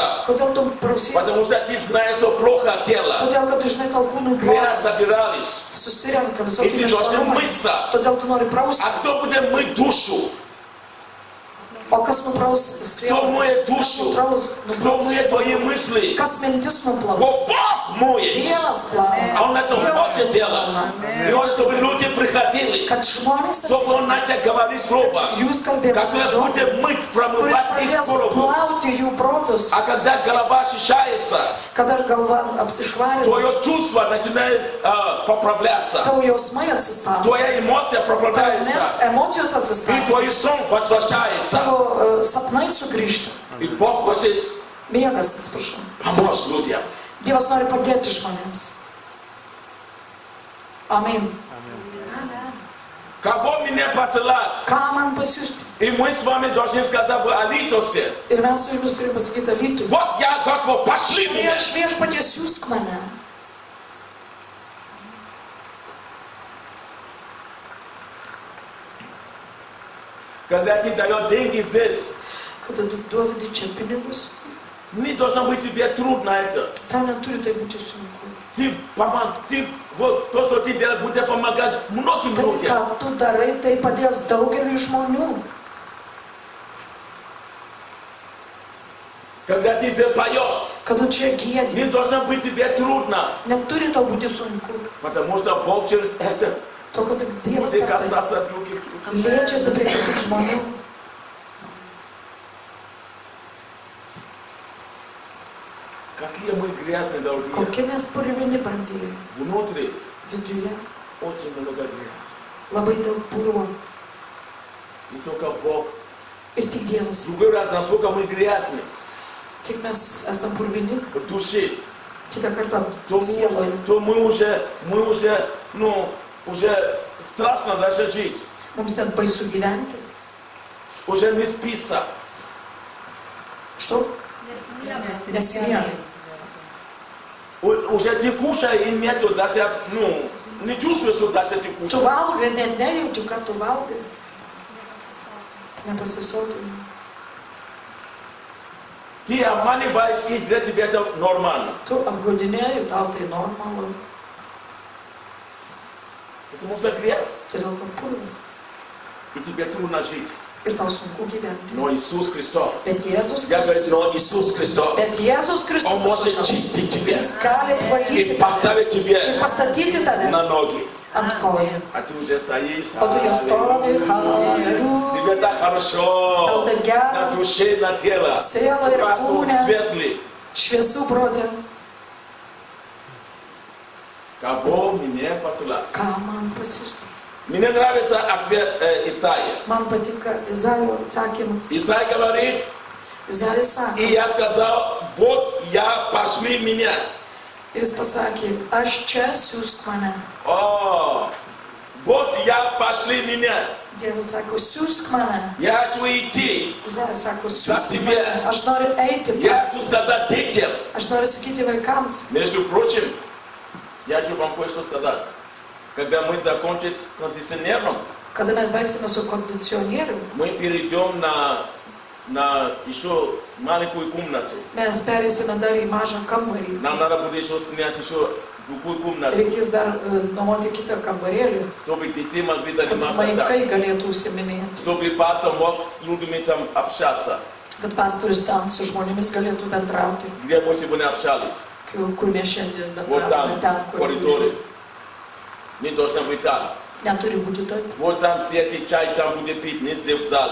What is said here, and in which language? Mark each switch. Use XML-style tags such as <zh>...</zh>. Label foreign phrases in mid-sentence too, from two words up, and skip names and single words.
<lt>Kodėl tu prausiesi?</lt> <ru>Потому что ты знаешь, что плохо тело.</ru> <lt>Todėl, kad tu žinai, tau kūnui</lt> <ru>Грязь</ru> <lt>bloga,</lt> <ru>собирались.</ru> <lt>susirenka</lt> <ru>И</ru> <lt>visokie</lt> <ru>ты должен</ru> <lt>nešvarumai.</lt> <ru>мыться.</ru> <lt>Todėl tu nori</lt> <ru>А</ru> <lt>praustis.</lt> <ru>кто будет мыть душу?</ru> <lt>O kas nupraus</lt> <ru>Кто</ru> <lt>sielą?</lt> <ru>моет</ru> <lt>Kas</lt> <ru>душу?</ru> <lt>nupraus?</lt> <ru>Кто моет твои мысли?</ru> <lt>Kas mintis nuplaus?</lt> <ru>Бог моет.</ru> <lt>Dievas plauna.</lt> <ru>А Он это хочет делать. И Он, чтобы люди приходили,</ru> <lt>Kad žmonės</lt> <ru>чтобы Он начал говорить слово,</ru> <lt>jūs kalbėtumėte</lt> <ru>которое</ru> <lt>žodį,</lt> <ru>будет мыть,</ru> <lt>kuris</lt> <ru>промывать их</ru> <lt>pradės</lt> <ru>голову.</ru> <lt>plauti jų protus,</lt> <ru>А когда голова очищается,</ru> <lt>kada galva apsišvarina,</lt> <ru>твое чувство начинает поправляться.</ru> <lt>tavo jausmai atsistato,</lt> <ru>Твоя эмоция поправляется.</ru> <lt>emocijos</lt> <ru>И</ru> <lt>atsistato,</lt> <ru>твой сон возвращается.</ru> <lt>tavo sapnai sugrįžta.</lt> <ru>И Бог хочет</ru> <lt>Miegas, atsiprašau.</lt> <ru>помочь людям.</ru> <lt>Dievas nori padėti žmonėms. Amen.</lt> <ru>Кого мне посылать?</ru> <lt>Ką man pasiūsti?</lt> <ru>И мы с вами должны сказать в Алитосе.</ru> <lt>Ir mes su jumis turime pasakyti Alytui.</lt> <ru>Вот я, Господь, пошли меня.</ru> <lt>Viešpatie siūsk mane.</lt> <ru>Когда ты даешь деньги здесь,</ru> <lt>Kada tu duodi čia pinigus,</lt> <ru>не должно быть тебе трудно это.</ru> <lt>tau neturi tai būti sunku.</lt> <ru>Ты вот то, что ты делаешь, будет помогать многим</ru> <lt>Tai,</lt> <ru>людям.</ru> <lt>ką tu darai, tai padės daugeliui žmonių.</lt> <ru>Когда ты здесь поешь,</ru> <lt>Kad tu čia giedi,</lt> <ru>не должно быть тебе трудно.</ru> <lt>neturi tau būti sunku.</lt> <ru>Потому что Бог через это</ru> <lt>To, kad Dievas</lt> <ru>будет</ru> <lt>per tai</lt> <ru>касаться других.</ru> <lt>liečiasi prie kitų žmonių.</lt> <ru>Какие мы грязные, дорогие.</ru> <lt>Kokie mes purvini brangieji.</lt> <ru>Внутри</ru> <lt>Viduje</lt> <ru>очень много грязи.</ru> <lt>labai daug purvo.</lt> <ru>И только Бог.</ru> <lt>Ir tik Dievas.</lt> <ru>Другой раз, насколько мы грязны</ru> <lt>Tik mes esam purvini,</lt> <ru>в душе,</ru> <lt>kitą kartą</lt> <ru>то</ru> <lt>sieloje.</lt> <ru>мы уже, уже страшно даже жить.</ru> <lt>Mums ten baisu gyventi.</lt> <ru>Уже не спится.</ru> <lt>Što? Nesimiega.</lt> <ru>Уже ты кушаешь и нету даже, не чувствуешь, что даже ты</ru> <lt>Tu</lt> <ru>кушаешь.</ru> <lt>valgai, net nejauti, ką tu valgai. Nepasisotini.</lt> <ru>Ты обманываешь, и для тебя это нормально.</ru> <lt>Tu apgaudinėji, tau tai normalu.</lt> <ru>Потому что грязь,</ru> <lt>Todėl kad purvas.</lt> <ru>и тебе трудно жить.</ru> <lt>Ir tau sunku gyventi.</lt> <ru>Но Иисус Христос,</ru> <lt>Bet Jėzus</lt> <ru>я говорю,</ru> <lt>Kristus.</lt> <ru>но Иисус Христос,</ru> <lt>Bet Jėzus</lt> <ru>Он</ru> <lt>Kristus.</lt> <ru>может чистить тебя</ru> <lt>Jis gali</lt> <ru>и</ru> <lt>valyti</lt> <ru>поставить</ru> <lt>ir</lt> <ru>тебя</ru> <lt>pastatyti tave</lt> <ru>на ноги.</ru> <lt>ant kojų.</lt> <ru>А ты уже стоишь.</ru> <lt>O tu jau stovi.</lt> <ru>Тебе</ru> <lt>Hallelujah.</lt> <ru>так хорошо</ru> <lt>Tau tai</lt> <ru>на</ru> <lt>gera.</lt> <ru>душе, на тело.</ru> <lt>Siela ir</lt> <ru>Разум</ru> <lt>kūne.</lt> <ru>светлый.</ru> <lt>Šviesų protė.</lt> <ru>Кого мне посылать?</ru> <lt>Ką man pasiūsti?</lt> <ru>Мне нравится ответ Исаия.</ru> <lt>Man patinka Izaijo atsakymas.</lt> <ru>Исаия говорит,</ru> <lt>Izaijas sako.</lt> <ru>и я сказал, вот я, пошли меня.</ru> <lt>Ir jis pasakė, aš čia siūsk mane.</lt> <ru>О, Вот я пошли меня.</ru> <lt>Dievas sako, siūsk mane.</lt> <ru>Я хочу идти.</ru> <lt>Izaja sako,</lt> <ru>За</ru> <lt>siūsk</lt> <ru>тебя.</ru> <lt>mane. Aš noriu eiti.</lt> <ru>Я хочу сказать детям.</ru> <lt>Aš noriu sakyti vaikams.</lt> <ru>Между прочим, я хочу вам кое-что сказать. Когда мы закончим с кондиционером,</ru> <lt>Kada mes baigsime su kondicionieriu,</lt> <ru>мы перейдем на еще маленькую комнату.</ru> <lt>mes pereisime dar į mažą kambarį.</lt> <ru>Нам надо будет еще снять еще другую комнату,</ru> <lt>Reikės dar nuomoti kitą kambarėlį,</lt> <ru>чтобы дети могли</ru> <lt>kad</lt> <ru>заниматься там.</ru> <lt>vaikai galėtų užsiminėti,</lt> <ru>Чтобы пастор мог с людьми там общаться.</ru> <lt>kad pastorius ten su žmonėmis galėtų bendrauti,</lt> <ru>Где мы сегодня общались?</ru> <lt>kur mes šiandien</lt> <ru>Вот</ru> <lt>bendravome,</lt> <ru>там,</ru> <lt>ten,</lt> <ru>в</ru> <lt>kur</lt> <ru>коридоре. Не должно быть так.</ru> <lt>neturi būti taip.</lt> <ru>Вот там сидите чай, там будет пить, не здесь в зале.</ru>